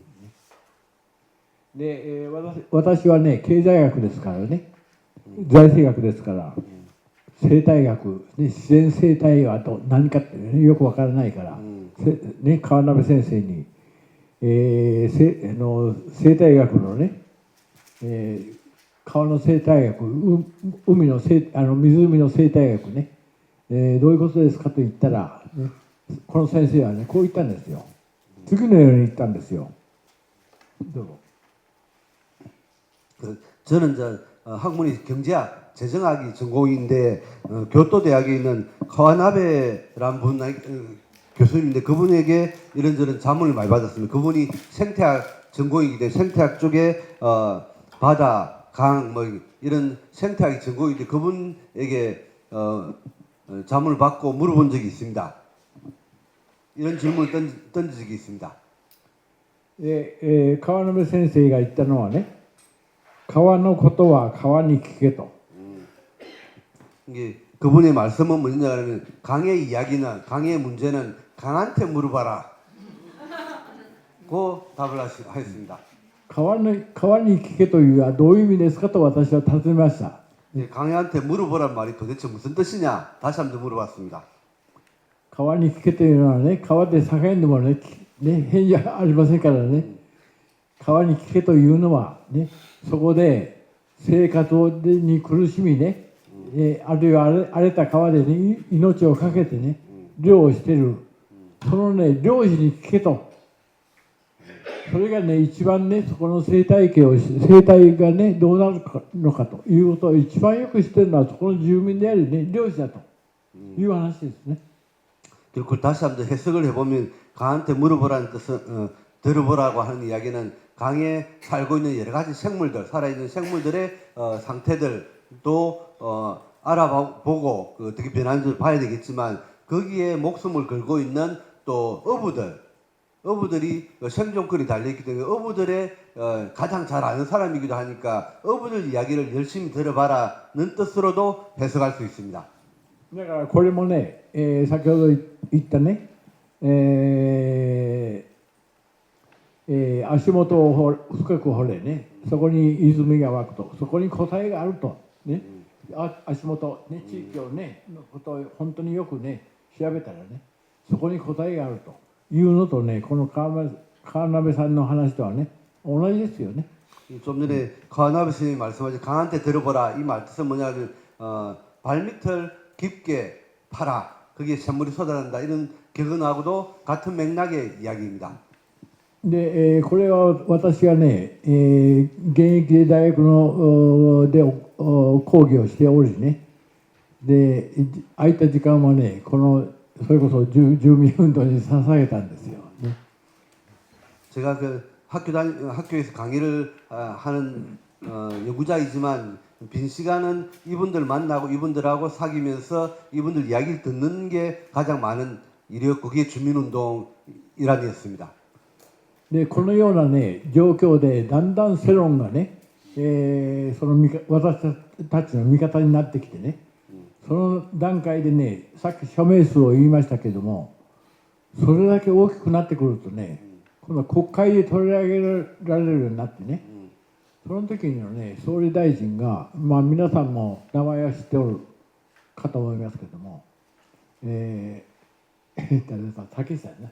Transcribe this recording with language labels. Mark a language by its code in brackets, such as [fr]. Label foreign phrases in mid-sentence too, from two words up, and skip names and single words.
[ja] で、私はね、経済学ですからね、財政学ですから、生態学、ね、自然生態は何かって、ね、よくわからないから、ね、川鍋先生に、生態学のね、川の生態学、湖の生態学ね、どういうことですかと言ったら、ね、この先生はね、こう言ったんですよ。次のように言ったんですよ。どうぞ。 [ko] 저는 학문이 경제학, 재정학이 전공인데 교토대학에 있는 카와나베라는 분 교수님인데 그분에게 이런저런 자문을 많이 받았습니다. 그분이 생태학 전공이기 때문에 생태학 쪽에 바다, 강 뭐 이런 생태학이 전공인데 그분에게 자문을 받고 물어본 적이 있습니다. 이런 질문을 던진 적이 있습니다. [ja] 川鍋先生が言ったのはね、川のことは川に聞けと。 [ko] 이게 그분의 말씀은 뭐냐면 강의 이야기는 강의 문제는 강한테 물어봐라 고 답을 하였습니다. [ja] 川に聞けというのはどういう意味ですかと私は尋ねました。 [ko] 강희한테 물어보란 말이 도대체 무슨 뜻이냐 다시 한번 물어봤습니다. [ja] 川に聞けというのはね、川で叫んでもね、変じゃありませんからね。川に聞けというのはね、そこで生活に苦しみね、あるいは荒れた川でね、命を懸けてね、漁をしている。そのね、漁師に聞けと。それがね、一番ね、そこの生態がね、どうなるのかということを一番よく知っているのは、そこの住民でありね、漁師だという話ですね。 [ko] 그리고 다시 한번 해석을 해보면 강한테 물어보라는 뜻은 들어보라고 하는 이야기는 강에 살고 있는 여러 가지 생물들, 살아있는 생물들의 상태들도 알아보고 어떻게 변하는지 봐야 되겠지만 거기에 목숨을 걸고 있는 또 어부들이 생존권이 달려있기 때문에 어부들의 가장 잘 아는 사람이기도 하니까 어부들 이야기를 열심히 들어봐라는 뜻으로도 해석할 수 있습니다. [ja] だからこれもね、先ほど言ったね、足元を深く掘れね、そこに泉が湧くと、そこに答えがあると、ね、足元、ね、地域をね、のことを本当によくね、調べたらね、そこに答えがあるというのとね、この川鍋さんの話とはね、同じですよね。 [ko] 좀 전에 강한아버지 스님이 말씀하신 강한테 들어보라 이 말 뜻은 뭐냐면 발밑을 깊게 파라 거기에 샘물이 쏟아난다 이런 격언하고도 같은 맥락의 이야기입니다. [ja] で、これは私がね、現役で大学ので講義をしておりね、で空いた時間はね、このそれこそ住民運動に捧げたんですよ、ね。 [ko] 제가 그 학교에서 강의를 하는 연구자이지만 빈 시간은 이분들 만나고 이분들하고 사귀면서 이분들 이야기를 듣는 게 가장 많은 일이었고 그게 주민운동 일환이었습니다. [ja] でこのようなね状況でだんだん世論がね、その私たちの味方になってきてね、その段階でね、さっき署名数を言いましたけども、それだけ大きくなってくるとね、今度は国会で取り上げられるようになってね、その時にはね、総理大臣が、まあ皆さんも名前は知っておるかと思いますけども、竹下やな。